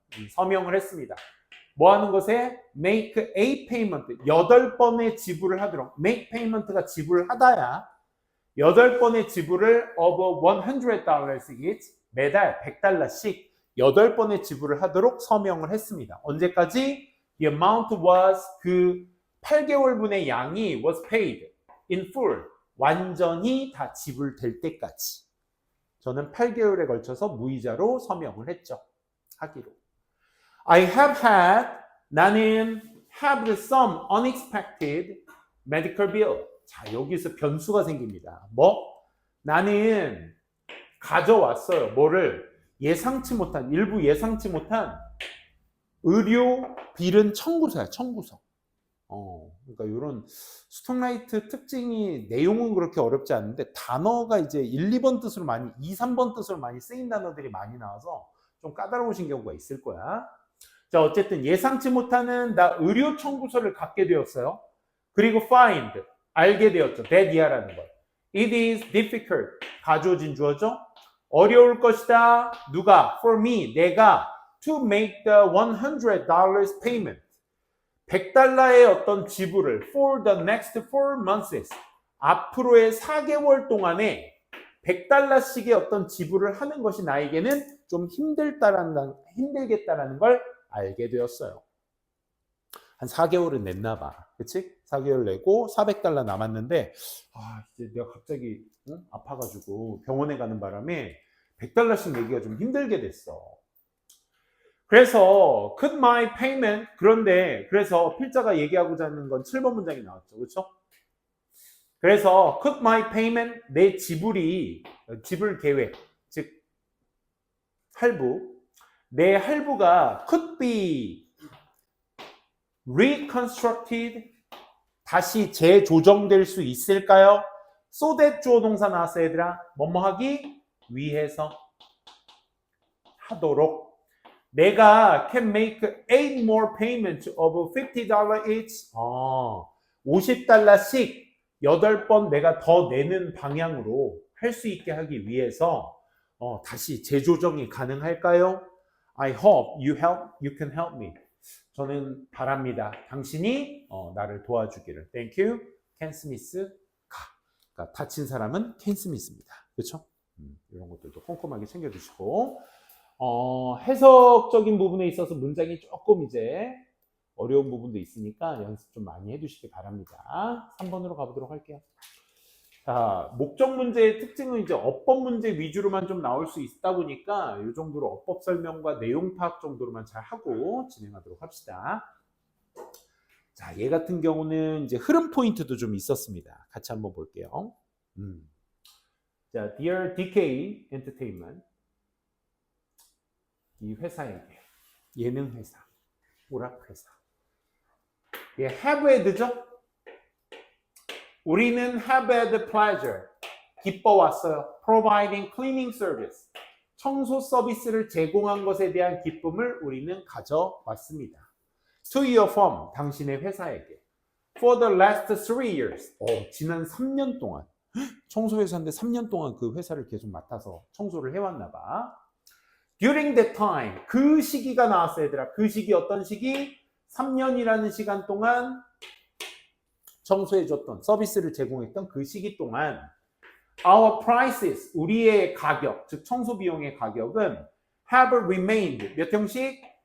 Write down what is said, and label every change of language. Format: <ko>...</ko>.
<ko>서명을 했습니다. 뭐 하는 것에?</ko> <en>make a payment.</en> <ko>8번의 지불을 하도록.</ko> <en>make payment</en> <ko>가 지불하다야. 8번의 지불을</ko> <en>of $100 each.</en> <ko>매달 $100씩 8번의 지불을 하도록 서명을 했습니다. 언제까지?</ko> <en>The amount was</en> <ko>그 8개월분의 양이</ko> <en>was paid in full.</en> <ko>완전히 다 지불될 때까지. 저는 8개월에 걸쳐서 무이자로 서명을 했죠. 하기로.</ko> <en>I have had,</en> <ko>나는</ko> <en>have some unexpected medical bill.</en> <ko>자, 여기서 변수가 생깁니다. 나는 가져왔어요. 뭐를? 일부 예상치 못한 의료 빌은 청구서야, 청구서. 그러니까 이런 스톡라이트 특징이 내용은 그렇게 어렵지 않은데 단어가 이제 1, 2번 뜻으로 많이, 2, 3번 뜻으로 많이 쓰인 단어들이 많이 나와서 좀 까다로우신 경우가 있을 거야. 자, 어쨌든 예상치 못하는 나 의료 청구서를 갖게 되었어요. 그리고 find, 알게 되었죠. that 이하라는 걸.</ko> <en>It is difficult,</en> <ko>가주어진 주어죠. 어려울 것이다. 누가?</ko> <en>For me,</en> <ko>내가</ko> <en>to make the $100 payment.</en> <ko>$100의 어떤 지불을</ko> <en>for the next 4 months.</en> <ko>앞으로의 4개월 동안에 $100씩의 어떤 지불을 하는 것이 나에게는 좀 힘들겠다라는 걸 알게 되었어요. 한 4개월은 냈나 봐. 그치? 4개월 내고 $400 남았는데 이제 내가 갑자기 아파가지고 병원에 가는 바람에 $100씩 내기가 좀 힘들게 됐어. 그래서</ko> <en>could my payment,</en> <ko>그래서 필자가 얘기하고자 하는 건 7번 문장이 나왔죠. 그렇죠? 그래서</ko> <en>could my payment,</en> <ko>내 지불 계획, 즉 할부, 내 할부가</ko> <en>could be reconstructed,</en> <ko>다시 재조정될 수 있을까요? so that 주어 동사 나왔어 얘들아. 뭐뭐 하기 위해서, 하도록. 내가</ko> <en>can make 8 more payments of $50 each.</en> <ko>$50씩 8번 내가 더 내는 방향으로 할 수 있게 하기 위해서 다시 재조정이 가능할까요?</ko> <en>I hope you can help me.</en> <ko>저는 바랍니다. 당신이 나를 도와주기를.</ko> <en>Thank you. 켄 스미스 가.</en> <ko>그러니까 다친 사람은 켄 스미스입니다. 그렇죠? 이런 것들도 꼼꼼하게 챙겨주시고 해석적인 부분에 있어서 문장이 조금 이제 어려운 부분도 있으니까 연습 좀 많이 해두시기 바랍니다. 3번으로 가보도록 할게요. 자, 목적 문제의 특징은 이제 어법 문제 위주로만 좀 나올 수 있다 보니까 이 정도로 어법 설명과 내용 파악 정도로만 잘 하고 진행하도록 합시다. 자, 얘 같은 경우는 이제 흐름 포인트도 좀 있었습니다. 같이 한번 볼게요. 자,</ko> <en>Dear DK Entertainment.</en> <ko>이 회사에게, 예능 회사, 오락 회사. 얘 have had죠? 우리는</ko> <en>have had pleasure,</en> <ko>기뻐왔어요.</ko> <en>providing cleaning service,</en> <ko>청소 서비스를 제공한 것에 대한 기쁨을 우리는 가져왔습니다.</ko> <en>to your firm,</en> <ko>당신의 회사에게.</ko> <en>for the last 3 years,</en> <ko>지난 3년 동안. 청소회사인데 3년 동안 그 회사를 계속 맡아서 청소를 해왔나 봐.</ko> <en>during that time,</en> <ko>그 시기가 나왔어 얘들아. 그 시기 어떤 시기? 3년이라는 시간 동안 청소해줬던 서비스를 제공했던 그 시기 동안</ko> <en>our prices,</en> <ko>우리의 가격, 즉 청소 비용의 가격은</ko> <en>have remained,</en> <ko>몇 형식?</ko>